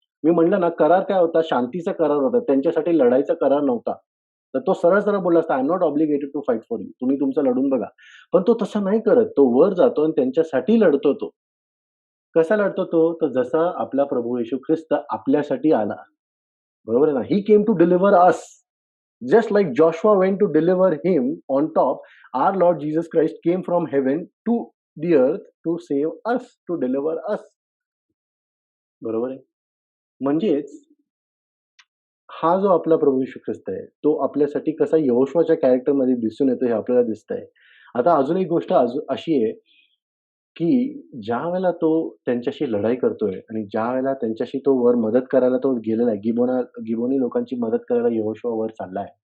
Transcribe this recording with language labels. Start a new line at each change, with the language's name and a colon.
Marathi: मी म्हटलं ना, करार काय होता? शांतीचा करार होता. त्यांच्यासाठी लढाईचा करार नव्हता. तर तो सरळ-सरळ बोलला असता,
English: "I am not obligated to fight for you.
Marathi: तुम्ही तुमचं लढून बघा." पण तो तसं नाही करत. तो वर जातो आणि त्यांच्यासाठी लढतो तो. कसा लढतो तो? तर जसा आपला प्रभू येशू ख्रिस्त आपल्यासाठी आला. बरोबर आहे ना?
English: He came to deliver us. Just like Joshua went to deliver him on top, our Lord Jesus Christ came from heaven to the earth to save us, to deliver us.
Marathi: बरोबर आहे. म्हणजेच हा जो आपला प्रभू येशू ख्रिस्त आहे, तो आपल्यासाठी कसा यहोशुआच्या कॅरेक्टरमध्ये दिसून येतो हे आपल्याला दिसतंय. आता अजून एक गोष्ट अशी आहे, की ज्यावेळेला तो त्यांच्याशी लढाई करतोय आणि ज्यावेळेला त्यांच्याशी तो वर मदत करायला तो गेलेला आहे, गिबोनी लोकांची मदत करायला यहोशुआ वर चाललाय.